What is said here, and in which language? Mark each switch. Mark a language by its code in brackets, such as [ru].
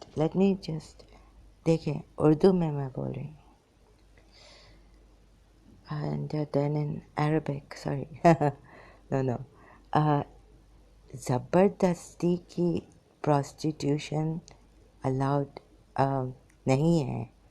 [en] Let me just [hi] देखें उर्दू में मैं बोल रही हूँ. [en] And then in Arabic, sorry. No. [hi] ज़बरदस्ती की prostitution allowed नहीं है.